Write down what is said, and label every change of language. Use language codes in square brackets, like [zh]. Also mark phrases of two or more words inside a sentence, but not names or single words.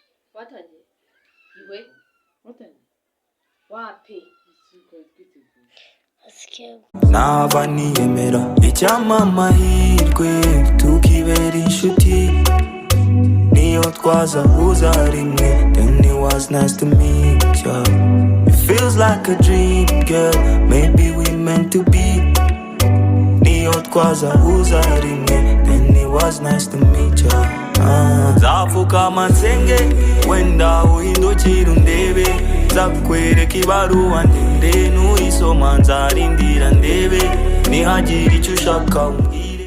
[rw] watangiye iwe watangiye wapi naba niyemera icyampa amahirwe tukibera inshuti niyo twazahuza rimwe. [en] Then it was nice to meet ya. It feels like a dream, girl. Maybe we meant to be. [rw] Niyo twazahuza rimwe. [en] Then it was nice to meet ya. [rw] Nzapfukama nsenge wenda uhindukira undebe, nzakwereka ibaruwa ndende nuyisoma nzarindira ndebe, nihagira icyo ushaka umbwire.